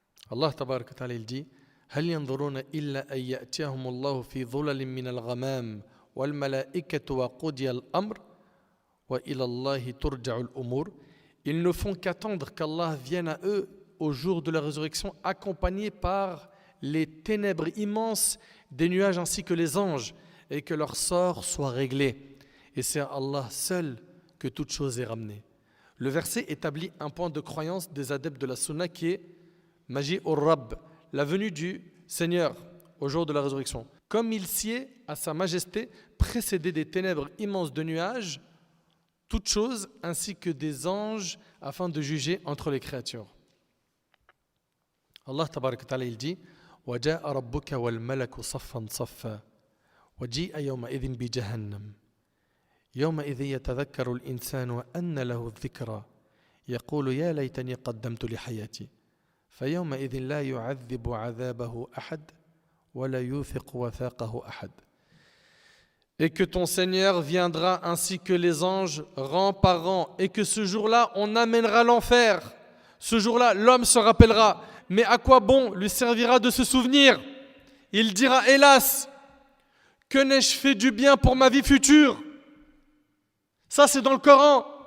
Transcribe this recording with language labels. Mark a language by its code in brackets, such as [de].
[ar] Allah tabarak wa ta'ala [fr] il dit [ar] هل ينظرون إلا أن يأتيهم الله في ظلل من الغمام والملائكة وقضي الأمر وإلى الله ترجع الأمور. [fr] Ils ne font qu'attendre qu'Allah vienne à eux au jour de la résurrection, accompagnés par les ténèbres immenses des nuages ainsi que les anges, et que leur sort soit réglé. Et c'est à Allah seul que toute chose est ramenée. Le verset établit un point de croyance des adeptes de la sunna qui est Maji ur-Rabb, la venue du Seigneur au jour de la résurrection. Comme il sied à sa majesté, précédé des ténèbres immenses de nuages, toutes choses ainsi que des anges afin de juger entre les créatures. [ar] Allah tabarak wa ta'ala [fr] il dit [ar] وَجَاءَ رَبُّكَ وَالْمَلَكُ صَفًّا صَفًّا وَجِيءَ يَوْمَئِذٍ بِجَهَنَّمَ يَوْمَئِذٍ يَتَذَكَّرُ الْإِنسَانُ وَأَنَّ لَهُ الذِّكْرَى يَقُولُ يَا لَيْتَنِي قَدَّمْتُ لِحَيَاتِي فَيَوْمَئِذٍ لَا يُعَذِّبُ عَذَابَهُ أَحَدٌ وَلَا يُوثِقُ وَثَاقَهُ أَحَدٌ. [fr] Et que ton Seigneur viendra ainsi que les anges rang par rang, et que ce jour-là on amènera l'enfer. Ce jour-là l'homme se rappellera, mais à quoi bon lui servira de se souvenir? Il dira hélas, que n'ai-je fait du bien pour ma vie future? Ça c'est dans le Coran.